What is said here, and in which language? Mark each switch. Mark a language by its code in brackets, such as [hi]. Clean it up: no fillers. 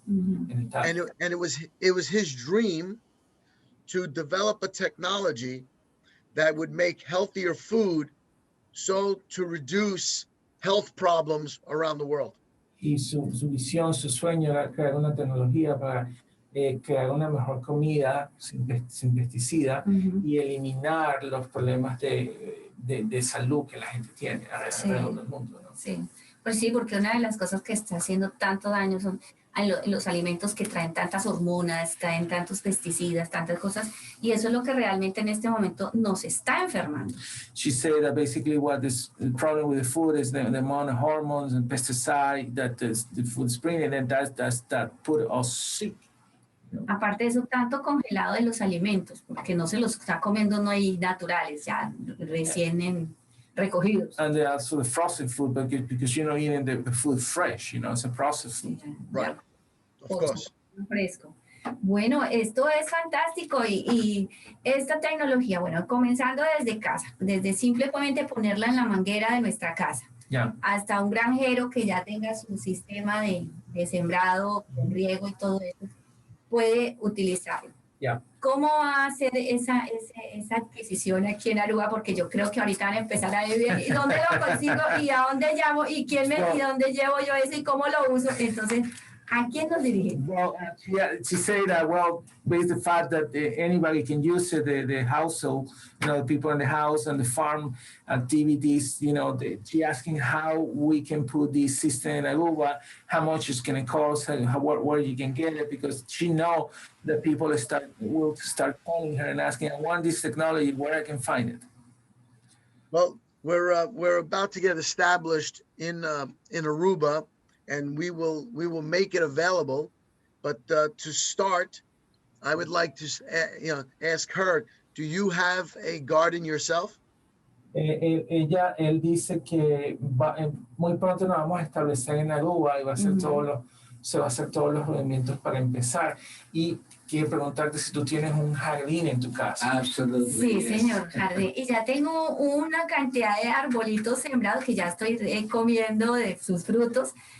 [en] Mm-hmm. And it was his dream to develop a technology that would make healthier food, so to reduce health problems around the world. [es] Y su visión, su sueño era crear una tecnología para crear una mejor comida sin pesticida y eliminar los problemas de salud que la gente tiene alrededor del mundo, ¿no? Sí, pues sí, porque una de las cosas que está haciendo tanto daño son los alimentos que traen tantas hormonas, traen tantos pesticidas, tantas cosas, y eso es lo que realmente en este momento nos está enfermando. [en] She said that basically what the problem with the food is the amount of hormones and pesticides that the food is bringing, and that put us sick. [es] Aparte de eso, tanto congelado de los alimentos, porque no se los está comiendo no hay naturales, ya recién recogidos. [en] And also the frozen food, because eating the food fresh, it's a processed food. Right. Of course. [es] Fresco. Bueno, esto es fantástico y esta tecnología, bueno, comenzando desde casa, desde simplemente ponerla en la manguera de nuestra casa, hasta un granjero que ya tenga su sistema de sembrado, con riego y todo eso, puede utilizarlo. ¿Cómo va a hacer esa adquisición aquí en Aruba? Porque yo creo que ahorita van a empezar a vivir. ¿Y dónde lo consigo? ¿Y a dónde llamo? ¿Y dónde llevo yo eso? ¿Y cómo lo uso? Entonces, ¿a quién nos dirigimos? [en] Well, she said that, based on the fact that anybody can use it, the household, the people in the house and the farm activities, she asking how we can put this system in Aruba, how much it's going to cost, where you can get it, because she know that people will start calling her and asking, I want this technology, where I can find it. Well, we're about to get established in Aruba, and we will make it available. But to start, I would like to ask her, do you have a garden yourself? [es] Él dice que muy pronto nos vamos a establecer en Aruba y va a hacer se va a hacer todos los movimientos para empezar. Y quiero preguntarte si tú tienes un jardín en tu casa. [en] Absolutely. [es] Sí, [en] yes. [es] señor, jardín. Y ya tengo una cantidad de arbolitos sembrados que ya estoy comiendo de sus frutos.